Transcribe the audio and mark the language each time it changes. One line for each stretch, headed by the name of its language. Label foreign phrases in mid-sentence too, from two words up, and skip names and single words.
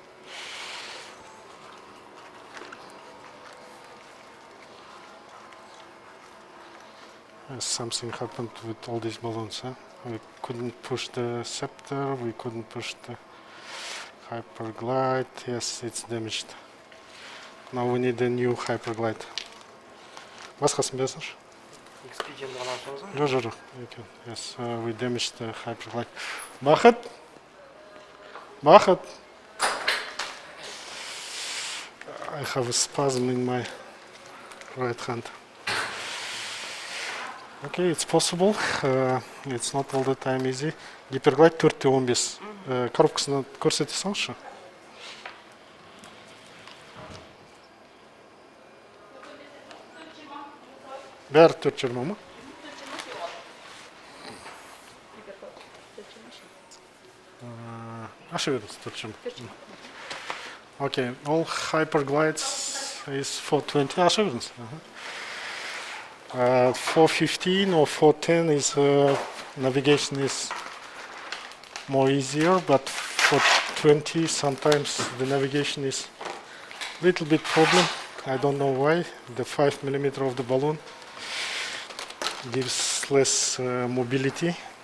English: Something happened with all these balloons. We couldn't push the scepter, we couldn't push the hyperglide. Yes, it's damaged. Now we need a new hyperglide.
Kazakh: Басқасын берсінші? Expedient аласыңыз ба? Жоқ.
English: Yes, we damaged the hyperglide.
Kazakh: Бақыт!
English: I have a spasm in my right hand. Okay, it's possible. It's not all the time easy. Hyperglide 4-15.
Kazakh: Коробкасını көрсете салыңызшы. Бәрі 4-20 ма? Аша беріңіз 4-20.
English: Okay, all hyperglides is 420.
Kazakh: Аша беріңіз.
English: 415 or 410 is navigation is more easier, but for 20 sometimes the navigation is a little bit problem. I don't know why. The 5 millimeter of the balloon gives less mobility.